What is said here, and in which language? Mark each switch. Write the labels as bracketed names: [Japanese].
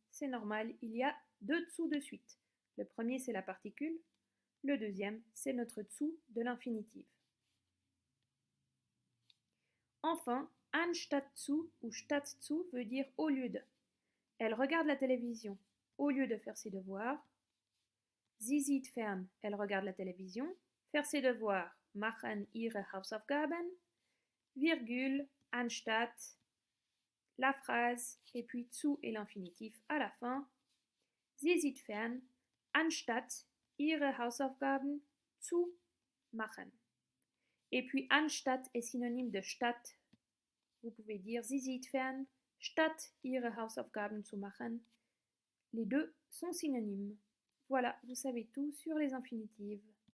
[French] C'est normal, il y a 2 zu de suite. Le premier, c'est la particule. Le deuxième, c'est notre zu de l'infinitif. Enfin, anstatt zu ou statt zu veut dire au lieu de. Elle regarde la télévision au lieu de faire ses devoirs. [German] Sie sieht fern, [French] elle regarde la télévision. Faire ses devoirs, [German] machen ihre Hausaufgaben. [French] Virgule, anstatt, la phrase, et puis zu et l'infinitif à la fin. [German] Sie sieht fern, anstatt ihre Hausaufgaben zu machen. [French] Et puis anstatt est synonyme de statt. Vous pouvez dire [German] sie sieht fern, statt ihre Hausaufgaben zu machen. [French] Les deux sont synonymes. Voilà, vous savez tout sur les infinitives.